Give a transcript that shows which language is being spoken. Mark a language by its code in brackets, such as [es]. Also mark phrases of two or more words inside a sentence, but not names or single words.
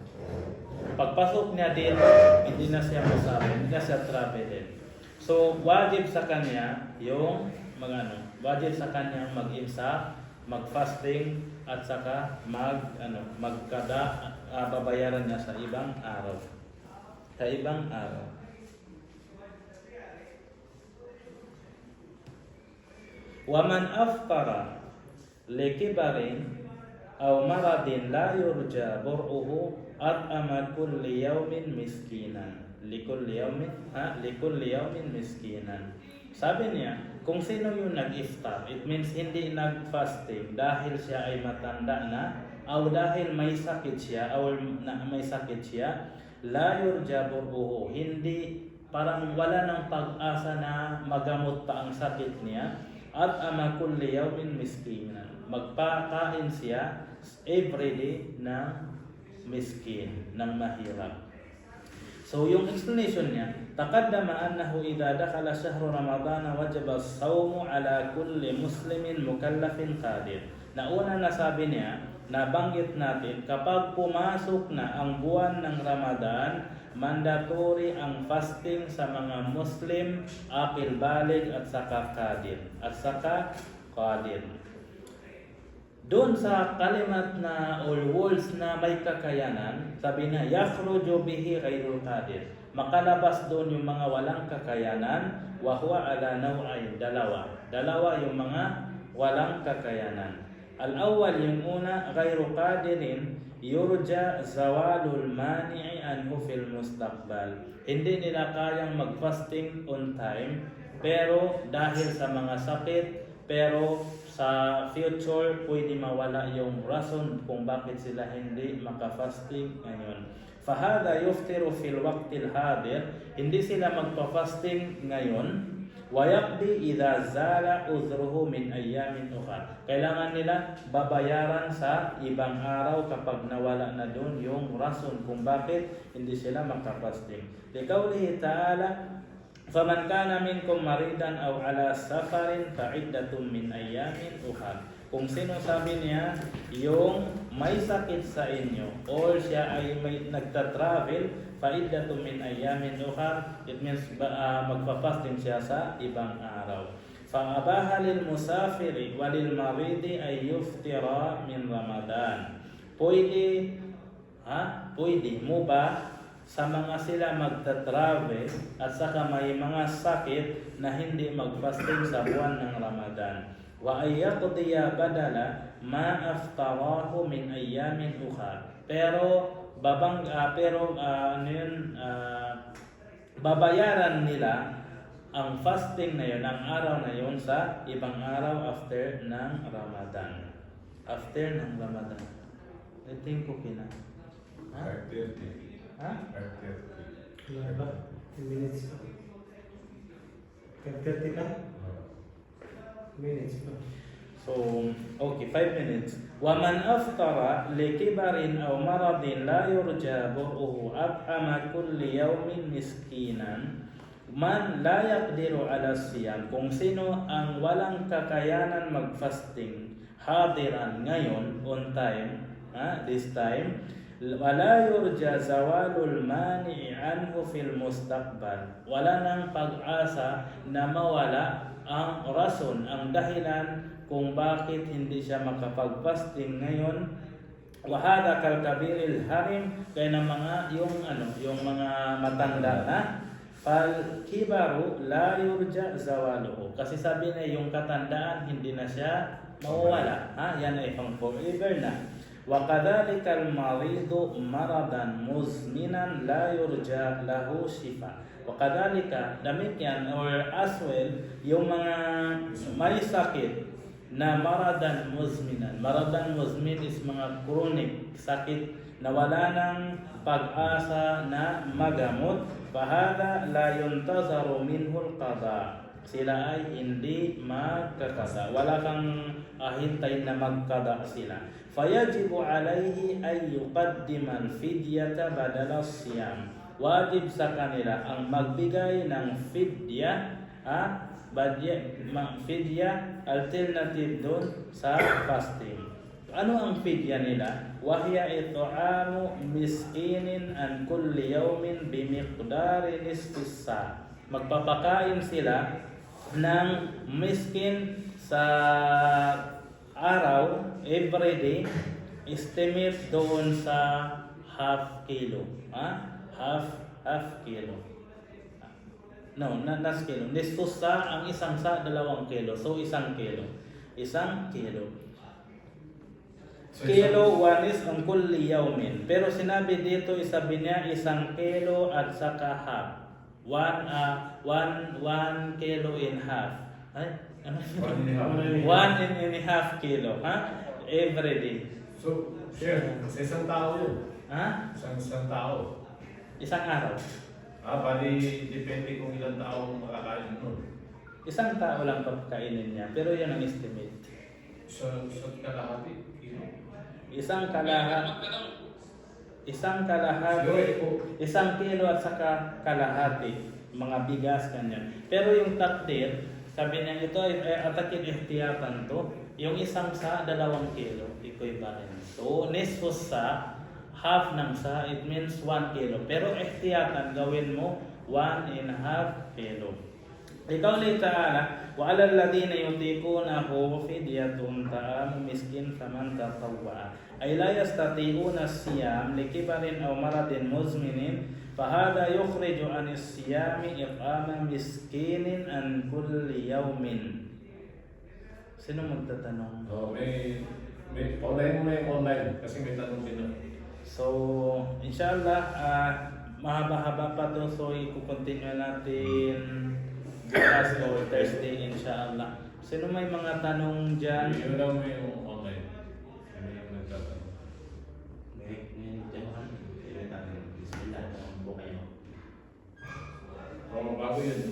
[tl] Pagpasok niya dito, hindi na siya musafir, hindi na siya traveler. So, wajib sa kanya yung wajib sa kanya mag-imsak, mag-fasting, at saka babayaran niya sa ibang araw. Sa ibang araw. [ar] ومن أفطر لكبر أو مرض لا يرجى برؤه أطعم كل يوم مسكينا. لكل يوم مسكينا. [tl] Sabi niya, kung sino yung nag-iftar, [en] it means [tl] hindi nag-fasting dahil siya ay matanda na o dahil may sakit siya [ar] لا يرجى برؤه, [tl] hindi, parang wala ng pag-asa na magamot pa ang sakit niya, at [ar] أطعم كل يوم مسكينا, [tl] magpakain siya everyday ng miskin, ng mahirap. So yung explanation niya, [ar] تقدم أنه إذا دخل شهر رمضان وجب الصوم على كل مسلم مكلف قادر. [tl] Nauna na sabi niya, nabanggit natin, kapag pumasok na ang buwan ng Ramadan, mandatory ang fasting sa mga Muslim, [ar] عاقل بالغ [tl] at saka qadir. Doon sa kalimat na or words na may kakayanan, sabi na [ar] يخرج به غير القادر. [tl] Makalabas doon yung mga walang kakayanan, [ar] وهو على نوعين, [tl] dalawa yung mga walang kakayanan. [ar] Al-awwal, [tl] yung una, [ar] غير قادر يرجى زوال المانع عنه في المستقبل. [tl] Hindi nila kayang mag-fasting [en] on time, [tl] pero dahil sa mga sakit, pero sa future pwede mawala yung rason kung bakit sila hindi maka-fasting ngayon. [ar] فهذا يفطر في الوقت الحاضر, [tl] hindi sila magpa-fasting ngayon. [ar] ويقضي إذا زال عذره من أيام أخر. [tl] Kailangan nila babayaran sa ibang araw kapag nawala na doon yung rason kung bakit hindi sila makapasting. [ar] لقوله تعالى فمن كان منكم مريضا أو على سفر فعدة من أيام أخر. [tl] Kung sino, sabi niya, yung may sakit sa inyo or siya ay may nagta-travel, [ar] فعدة من أيام أخر, [en] it means [tl] magpa-fasting siya sa ibang araw. [ar] فأباح للمسافر والمريض أن يفطرا من رمضان. [tl] Pwede mubah sa mga sila magta-travel at saka may mga sakit na hindi mag-fasting sa buwan ng Ramadan. [ar] وأن يقضيا بدل ما أفطراه من أيام أخر. [tl] Pero babayaran nila ang fasting na yun, ang araw na yun sa ibang araw after ng Ramadan. After ng Ramadan. [en] I think okay [tl] na. 5:30. Wala ba? 10 minutes. 10:30 na? Minutes pa. So, okay, 5 minutes. [ar] وَمَنْ أَفْطَرَ لِكِبَرٍ أَوْ مَرَضٍ لَا يُرْجَى بُرْءُهُ أَطْعَمَ كُلِّ يَوْمٍ مِسْكِينًا من لا يقدر على الصيام, [tl] kung sino ang walang kakayanan mag-fasting, hadiran ngayon, [en] on time, this time, [ar] ولا يرجى زوال المانع عنه في المستقبل. [tl] Wala nang pag-asa na mawala ang rason, ang dahilan kung bakit hindi siya makapag-fasting ngayon. [ar] وهذا كالكبير الهرم, [tl] kaya ng mga yung mga matanda na [ar] فالكبر لا يرجى زواله, [tl] kasi sabi niya yung katandaan hindi na siya mawawala, yan ay pang forever na. [ar] وكذلك المريض مرضا مزمنا لا يرجى له شفاء. وكذلك [tl] demikian [en] or as well [tl] yung mga may sakit na [ar] مرضا مزمنا. مرض مزمن [tl] is mga chronic sakit na wala nang pag-asa na magamot. [ar] فهذا لا ينتظر منه القضاء. [tl] Sila ay hindi magkakada. Wala kang hintay na magkada sila. [ar] فيجب عليه أن يقدم فدية بدل الصيام. [tl] Wajib sa kanila ang magbigay ng fidya, fidya alternative doon sa fasting. Ano ang fidya nila? [ar] وهي إطعام مسكين عن كل يوم بمقدار نصف الصاع. [tl] Magpapakain sila ng miskin sa araw, [en] every day, [tl] estimate doon sa half kilo. [en] Half kilo. No, not kilo. [ar] نصف الصاع, [tl] ang isang sa 2 kilo. So, 1 kilo. 1 kilo. Kilo wanis ang [ar] كل يوم. [tl] Pero sinabi dito, sabi niya 1 kilo at saka half. [en] 1 kilo in half. [tl] Ay, ano? [en] 1 and a half kilo, every day. So, share, [tl] sa isang tao yun. Isang tao. Isang araw. Bali, depende kung ilang tao makakain nun. Isang tao lang pagkainin niya, pero yan ang estimate. Sa kalahati, kilo. Isang kalahati, 1 kilo at saka kalahati, mga bigas kanyan. Pero yung takdir, sabi niya ito ay atakin ihtiyatan to, yung isang sa 2 kilo, equivalent. So, [ar] نصف الصاع, [tl] half ng sa, it means 1 kilo. Pero ihtiyatan, gawin mo 1.5 kilo. [ar] لقوله تعالى وعلى الذين يطيقونه فدية طعام مسكين فمن تطوع. أي لا يستطيعون الصيام لكبر أو مرض مزمن فهذا يخرج عن الصيام إطعام مسكين عن كل يوم. [tl] Sino magtatanong? May online kasi may tanong din na. So, inshallah, mahaba-haba pa to, so i-continue natin bukas o Thursday, inshallah. Sino may mga tanong dyan? Yun lang may yung online. Yun yung nagtatanong. Bago yun.